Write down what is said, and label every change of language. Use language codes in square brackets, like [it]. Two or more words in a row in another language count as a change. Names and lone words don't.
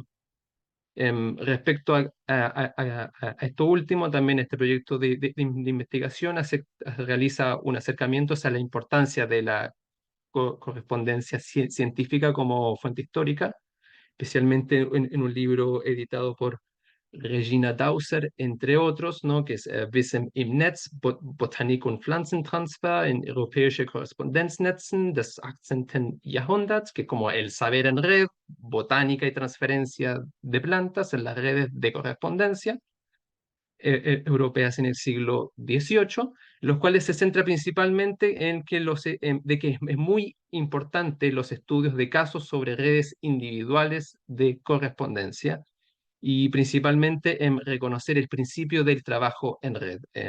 [es] Respecto a esto último, también este proyecto de investigación realiza un acercamiento hacia la importancia de la correspondencia científica como fuente histórica, especialmente en un libro editado por Regina Dauser, entre otros, ¿no? Que es Wissen im Netz, Botanik und Pflanzentransfer in europäische Korrespondenznetzen des 18. Jahrhunderts, que es como el saber en red, botánica y transferencia de plantas en las redes de correspondencia europeas en el siglo XVIII, los cuales se centra principalmente en que, de que es muy importante los estudios de casos sobre redes individuales de correspondencia y principalmente en reconocer el principio del trabajo en red,